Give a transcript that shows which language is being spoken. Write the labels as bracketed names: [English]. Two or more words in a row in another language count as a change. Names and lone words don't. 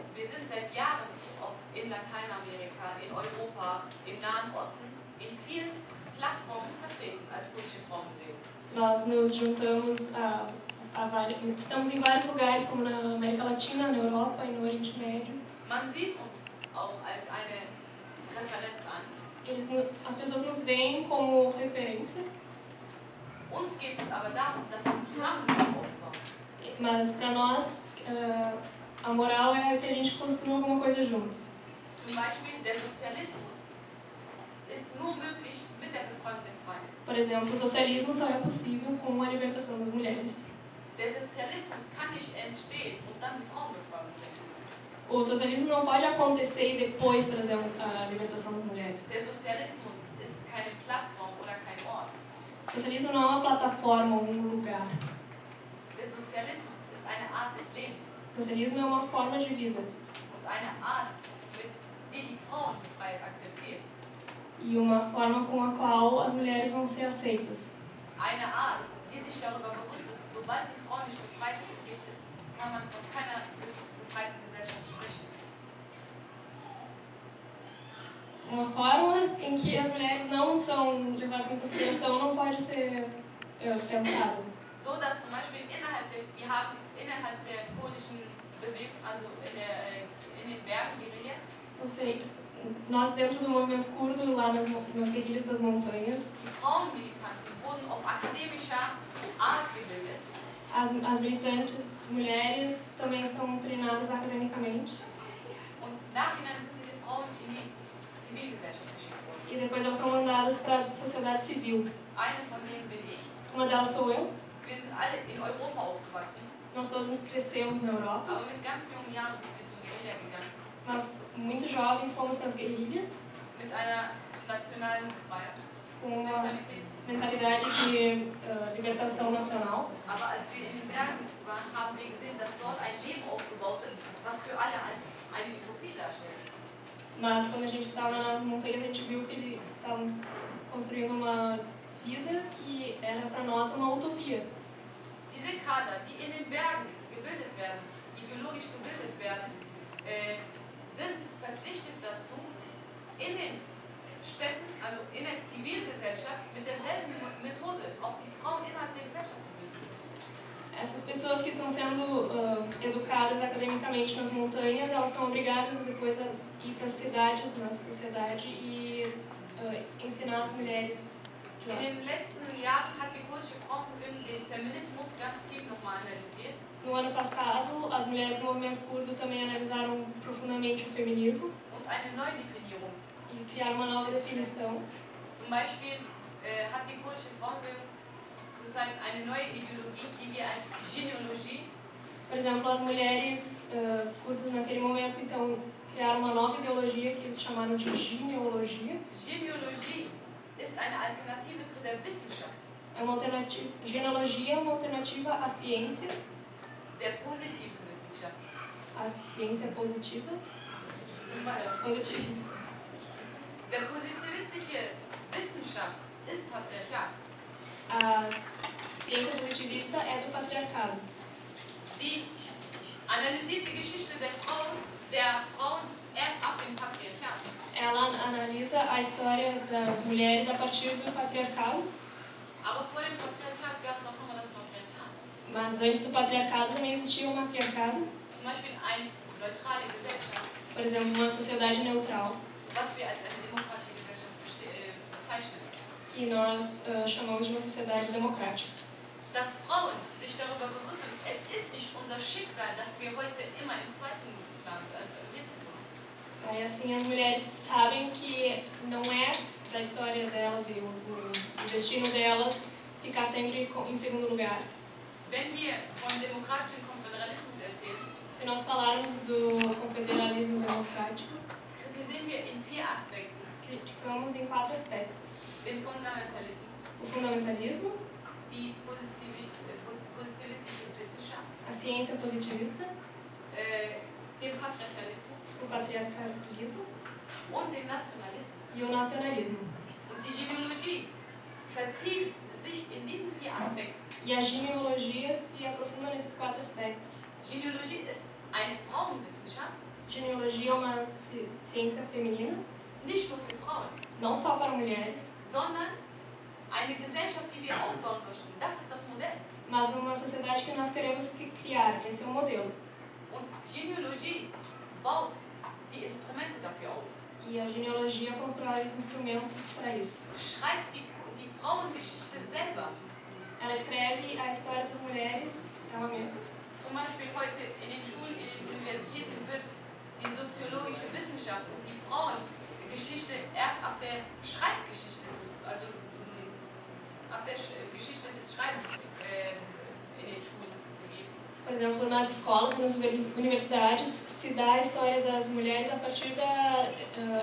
[German] Wir sind seit Jahren in Lateinamerika, in Europa, im Nahen Osten, in vielen Plattformen vertreten als kurdische Frauenbewegung. [Portuguese] Nós nos juntamos estamos em vários lugares, como na América Latina, na Europa e no Oriente Médio. [German] Man sieht uns auch als eine Referenz an. [Portuguese] As pessoas nos veem como referência. [German] Uns geht es aber darum, dass wir zusammen das aufbauen. [Portuguese] Mas para nós, a moral é que a gente construa alguma coisa juntos. [German] Zum Beispiel der Sozialismus ist nur möglich mit der Befreiung der Frauen. [Portuguese] Por exemplo, o socialismo só é possível com a libertação das mulheres. [German] Der Sozialismus kann nicht entstehen und dann die Frauenbefreiung bringen. [Portuguese] O socialismo não pode acontecer e depois trazer a libertação das mulheres. [German] Der Sozialismus ist keine Plattform oder kein Ort. [Portuguese] O socialismo não é uma plataforma ou um lugar. [German] Der Sozialismus ist eine Art des Lebens [Portuguese] O socialismo é uma forma de vida [German] und eine Art, mit die die Frauenfreiheit akzeptiert. [Portuguese] e uma forma com a qual as mulheres vão ser aceitas. [German] Eine Art, die sich darüber bewusst ist, sobald die Frau nicht befreit ist, kann man von keiner befreiten Gesellschaft sprechen. [Portuguese] Uma forma em que as mulheres não são levadas em consideração não pode ser pensada. [German] So dass zum Beispiel innerhalb der kurdischen Bewegung, also in den Bergen, die Reliefs, [Portuguese] Não sei, nós dentro do movimento curdo, lá nas guerrilhas das montanhas, [German] die Frauenmilitanten wurden auf akademischer Art gebildet. [Portuguese] as militantes mulheres também são treinadas academicamente [German] Und nachhinein sind diese Frauen in die Zivilgesellschaft geschickt worden. [Portuguese] e depois elas são mandadas para a sociedade civil. [German] Eine von denen bin ich. [Portuguese] Uma delas sou eu. [German] Wir sind alle in Europa aufgewachsen, [Portuguese] Nós todos crescemos na Europa, [German] aber mit ganz jungen Jahren sind wir zur Guerilla gegangen. [Portuguese] mas muito jovens fomos para as guerrilhas [German] Mit einer nationalen Befreiung. [Portuguese] com uma [German] Mentalität. [Portuguese] mentalidade de libertação nacional. [German] Aber als wir in den Bergen waren, haben wir gesehen, dass dort ein Leben aufgebaut ist, was für alle als eine Utopie darstellt. [Portuguese] Mas quando a gente estava nas montanhas, a gente viu que eles estavam construindo uma vida que era para nós uma utopia. [German] Diese Kader, die in den Bergen gebildet werden, ideologisch gebildet werden, sind verpflichtet dazu, in den Städten, also in der Zivilgesellschaft, mit derselben Methode auch die Frauen innerhalb der Gesellschaft zu bilden. [Portuguese] Essas pessoas que estão sendo educadas academicamente nas montanhas, elas são obrigadas depois a ir para as cidades, na sociedade, e ensinar as mulheres de [German] In [Portuguese] lá. [German] den letzten Jahren hat die kurdische Frauenbewegung den Feminismus ganz tief nochmal analysiert. [Portuguese] No ano passado, as mulheres do movimento curdo também analisaram profundamente o feminismo [German] Und eine Neudefinierung. [Portuguese] e criaram uma nova definição. [German] Zum Beispiel hat die kurdische Frauenbewegung zurzeit eine neue Ideologie, die wir als Genealogie, [Portuguese] Por exemplo, as mulheres curdas naquele momento, então, criaram uma nova ideologia que eles chamaram de genealogia. [German] Genealogie ist eine Alternative zu der Wissenschaft, [Portuguese] É uma alternativa, genealogia é uma alternativa à ciência, [German] der positiven Wissenschaft. [Portuguese] à ciência positiva. [German] Zum Beispiel, [Portuguese] Positivista. [German] der positivistische Wissenschaft ist Patriarchat. [Portuguese] A ciência positivista é do patriarcado. [German] Sie analysiert die Geschichte der Frauen erst ab dem Patriarchat. [Portuguese] Ela analisa a história das mulheres a partir do patriarcado, [German] Aber vor dem Patriarchat gab es auch nochmal das Patriarchat. [Portuguese] mas antes do patriarcado também existia o matriarcado, [German] Zum Beispiel eine neutrale Gesellschaft, [Portuguese] por exemplo, uma sociedade neutral, [German] was wir als eine demokratische Gesellschaft bezeichnen. [Portuguese] que nós chamamos de uma sociedade democrática. [German] Dass Frauen sich darüber bewusst sind, es ist nicht unser Schicksal, dass wir heute immer im zweiten Plan, also im Hintergrund sind. [Portuguese] Aí assim as mulheres sabem que não é da história delas e o destino delas ficar sempre em segundo lugar. [German] Wenn wir vom demokratischen Konföderalismus erzählen, [Portuguese] Se nós falarmos do confederalismo democrático, [German] kritisieren wir in 4 Aspekten. [Portuguese] criticamos em 4 aspectos: [German] Den Fundamentalismus, [Portuguese] o fundamentalismo, [German] die positivistische Wissenschaft, [Portuguese] a ciência positivista, [German] den Patriarchalismus [Portuguese] o patriarcalismo [German] und den Nationalismus. [Portuguese] e o nacionalismo. [German] Und die Genealogie vertieft sich in diesen 4 Aspekten. [Portuguese] E a genealogia se aprofunda nesses 4 aspectos. [German] Genealogie ist eine Frauenwissenschaft, [Portuguese] Genealogia é uma ciência feminina, [German] nicht nur für Frauen, [Portuguese] não só para mulheres, [German] sondern eine Gesellschaft, die wir aufbauen möchten. Das ist das Modell. [Portuguese] mas uma sociedade que nós queremos criar. Esse é o modelo. [German] Und Genealogie baut die Instrumente dafür auf. [Portuguese] E a genealogia constrói os instrumentos para isso. [German] Schreibt die Frauengeschichte selber. [Portuguese] Ela escreve a história das mulheres, ela mesma. [German] Zum Beispiel heute in den Schulen, in den Universitäten wird die soziologische Wissenschaft und die Frauengeschichte erst ab der Schreibgeschichte, also ab der Geschichte des Schreibens in den Schulen gegeben. [Portuguese] por exemplo, nas escolas e nas universidades se dá a história das mulheres a partir